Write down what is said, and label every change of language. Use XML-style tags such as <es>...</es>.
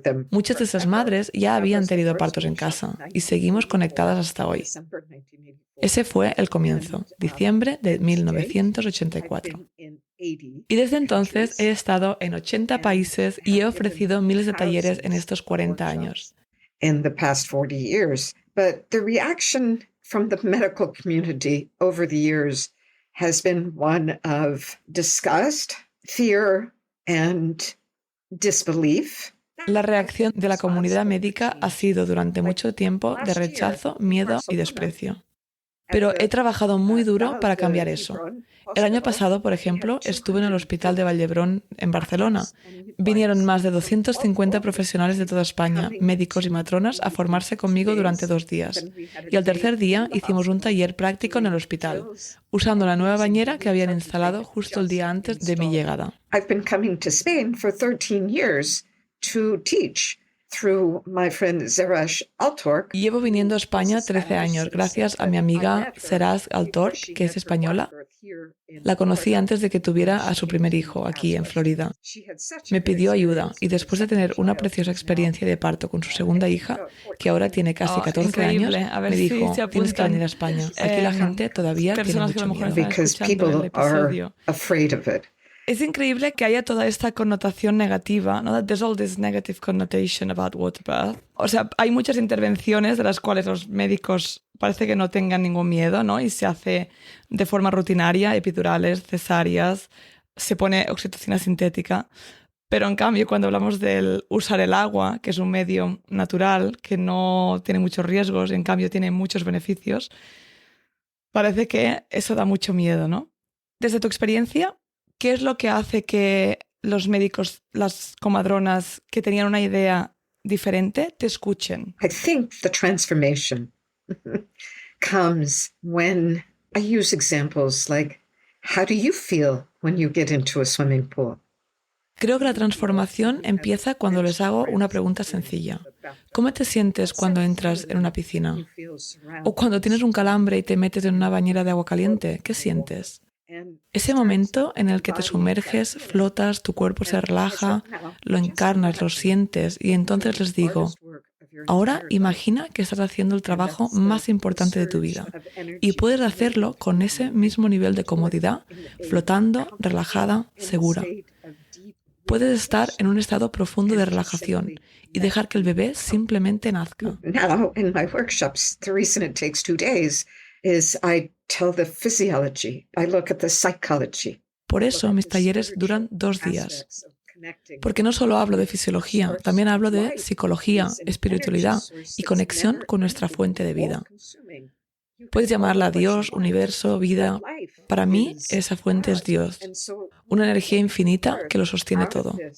<es>Muchas de esas madres ya habían tenido partos en casa y seguimos conectadas hasta hoy. Ese fue el comienzo, diciembre de 1984. Y desde entonces he estado en 80 países y he ofrecido miles de talleres en estos 40 años.</es> <en>In the past 40 years. But the reaction from the medical community over the years has been one of disgust, fear, and disbelief.</en> <es>La reacción de la comunidad médica ha sido durante mucho tiempo de rechazo, miedo y desprecio. Pero he trabajado muy duro para cambiar eso. El año pasado, por ejemplo, estuve en el Hospital de Vallhebron, en Barcelona. Vinieron más de 250 profesionales de toda España, médicos y matronas, a formarse conmigo durante 2 días. Y al tercer día hicimos un taller práctico en el hospital, usando la nueva bañera que habían instalado justo el día antes de mi llegada.</es> <en>I've been coming to Spain for 13 years to teach. Through my friend Zeresh Altork.</en> <es>Llevo viniendo a España 13 años gracias a mi amiga Zeresh Altork, que es española. La conocí antes de que tuviera a su primer hijo aquí en Florida. Me pidió ayuda y después de tener una preciosa experiencia de parto con su segunda hija, que ahora tiene casi 14 años, me dijo, tienes que venir a España. Aquí la gente todavía tiene mucho miedo.</es> <en>Because people are afraid of it.</en> <es>Es increíble que haya toda esta connotación negativa, ¿no?</es> <en>That there's all this negative connotation about water birth.</en> <es>O sea, hay muchas intervenciones de las cuales los médicos parece que no tengan ningún miedo, ¿no? Y se hace de forma rutinaria, epidurales, cesáreas, se pone oxitocina sintética. Pero en cambio, cuando hablamos del usar el agua, que es un medio natural, que no tiene muchos riesgos y en cambio tiene muchos beneficios, parece que eso da mucho miedo, ¿no? Desde tu experiencia, ¿qué es lo que hace que los médicos, las comadronas que tenían una idea diferente, te escuchen?</es> <en>I think the transformation comes when I use examples like, how do you feel when you get into a swimming pool?</en> <es>Creo que la transformación empieza cuando les hago una pregunta sencilla. ¿Cómo te sientes cuando entras en una piscina? O cuando tienes un calambre y te metes en una bañera de agua caliente, ¿qué sientes? Ese momento en el que te sumerges, flotas, tu cuerpo se relaja, lo encarnas, lo sientes y entonces les digo, ahora imagina que estás haciendo el trabajo más importante de tu vida y puedes hacerlo con ese mismo nivel de comodidad, flotando, relajada, segura. Puedes estar en un estado profundo de relajación y dejar que el bebé simplemente nazca.</es> <en>Now, in my workshops, the reason it takes 2 days is I tell the physiology, I look at the psychology.</en> <es>Por eso mis talleres duran 2 días. Porque no solo hablo de fisiología, también hablo de psicología, espiritualidad y conexión con nuestra fuente de vida. Puedes llamarla Dios, universo, vida. Para mí, esa fuente es Dios, una energía infinita que lo sostiene todo.</es>